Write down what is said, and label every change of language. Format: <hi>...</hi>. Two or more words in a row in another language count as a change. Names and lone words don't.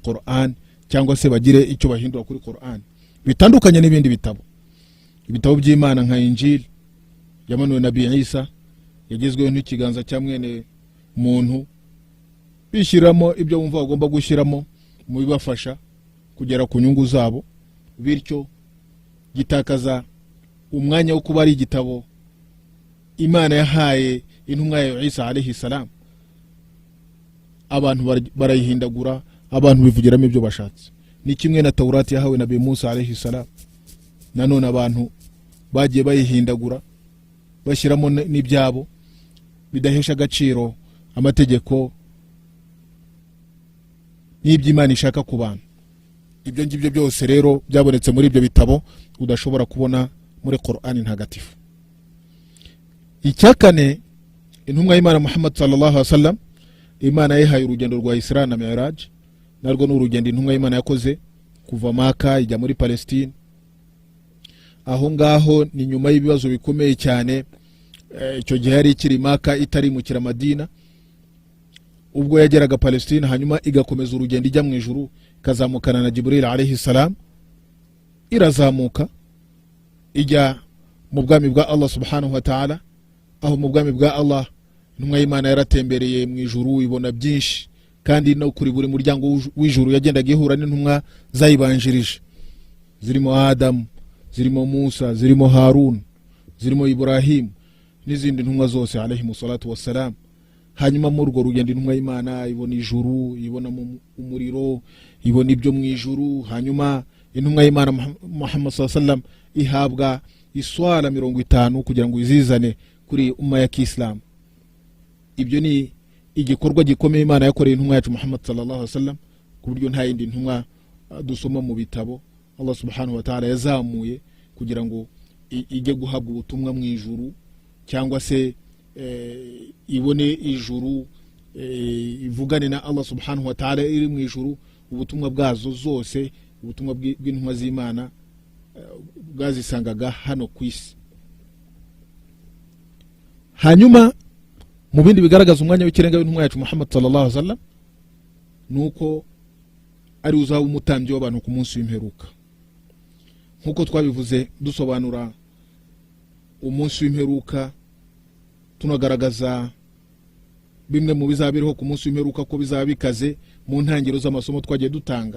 <rw>Qur'an cyangwa se bagire icyo bahindura kuri Qur'an, bitandukanye n'ibindi bitabo by'Imana nka Injili yamanuwe na Nabii Isa yagezweho n'ikiganza cya mwene muntu, bishyiramo ibyo bumva bagomba gushyiramo mu bibafasha kugera ku nyungu zabo, bityo gitakaza umwanya wo kuba ari igitabo Imana yahaye intumwa ya Isa</rw> <ar>عليه السلام.</ar> <rw>Abantu barayihindagura, abantu bivugiramo ibyo bashatse. Ni kimwe na Taurati yahawe Nabii Musa</rw> <ar>عليه السلام,</ar> <rw>nanone abantu bagiye bayihindagura bashyiramo n'ibyabo bidahesha agaciro amategeko n'iby'Imana ishaka ku bantu. Ibyo ngibyo byose rero byabonetse muri ibyo bitabo udashobora kubona muri Qur'ani ntagatifu. Icyakane, intumwa y'Imana Muhammad</rw> <ar>صلى الله عليه وسلم,</ar> <rw>Imana yahaye urugendo rwa Isra na Mi'raj, narwo n'urugendo intumwa y'Imana yakoze kuva Maka ijya muri Palestine. Aho ngaho ni nyuma y'ibibazo bikomeye cyane, icyo gihe yari ikiri Maka itari mu kira Madina, ubwo yageraga Palestine hanyuma igakomeza urugendo ijya mu ijuru, kazamukana na Jibril</rw> <ar>عليه السلام,</ar> <rw>irazamuka ijya mu bwami bwa Allah</rw> <ar>سبحانه وتعالى.</ar> <rw>Aho mu bwami bwa Allah intumwa y'Imana yaratembereye mu ijuru, ibona byinshi, kandi no kuri buri muryango w'ijuru yagendaga ihura n'intumwa zayibanjirije, zirimo Adam, zirimo Musa, zirimo Harun, zirimo Ibrahim n'izindi ntumwa zose</rw> <ar>عليه الصلاة والسلام.</ar> <rw>Hanyuma muri urwo rugendo intumwa y'Imana ibona ijuru, ibona umuriro, ibona ibyo mu ijuru. Hanyuma intumwa y'Imana Muhammad</rw> <ar>صلى الله عليه وسلم</ar> <rw>ihabwa iswala 50 kugira ngo izizane kuri umma ya Kiislamu. Ibyo ni igikorwa gikomeye Imana yakoreye intumwa yacu Muhammad</rw> <ar>صلى الله عليه وسلم,</ar> <rw>ku buryo nta yindi ntumwa dusoma mu bitabo Allah</rw> <ar>سبحانه وتعالى</ar> <rw>yazamuye kugira ngo ijye guhabwa ubutumwa mu ijuru, cyangwa se ibone ijuru, ivugane na Allah</rw> <ar>سبحانه وتعالى</ar> <rw>iri mu ijuru. Ubutumwa bwazo zose, ubutumwa bw'intumwa z'Imana bwazisangaga hano ku isi. Hanyuma mu bindi bigaragaza umwanya w'ikirenga w'intumwa yacu Muhammad</rw> <ar>صلى الله عليه وسلم,</ar> <rw>nuko ari uzaba umutambyi w'abantu ku munsi w'imperuka. Nkuko twabivuze dusobanura umunsi w'imperuka, tunagaragaza bimwe mu bizabiriho ku munsi w'imperuka ko bizaba bikaze mu ntangiriro z'amasomo twagiye dutanga.</rw>